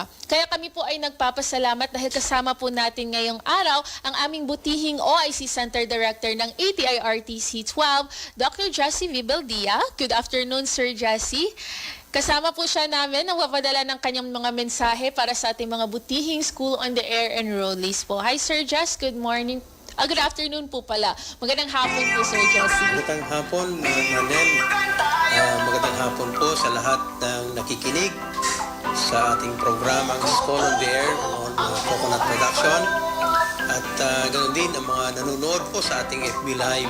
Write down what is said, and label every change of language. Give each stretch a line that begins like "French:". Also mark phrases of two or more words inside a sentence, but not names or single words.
Filipino: Kaya kami po ay nagpapasalamat dahil kasama po natin ngayong araw ang aming butihing OIC Center Director ng ATI RTC 12, Dr. Jessie Vibeldia.
English: Good afternoon, Sir Jessie.
Filipino: Kasama po siya namin ang wapadala ng kanyang mga mensahe para sa ating mga butihing School on the Air enrollees po. Hi, Sir Jess.
English: Good morning. Good afternoon po pala.
Filipino: Magandang hapon po, Sir Jessie. Magandang hapon, Manel. Magandang hapon po sa lahat ng nakikinig sa ating programang School on the Air on Coconut Production. At ganoon din ang mga nanonood po sa ating FB Live.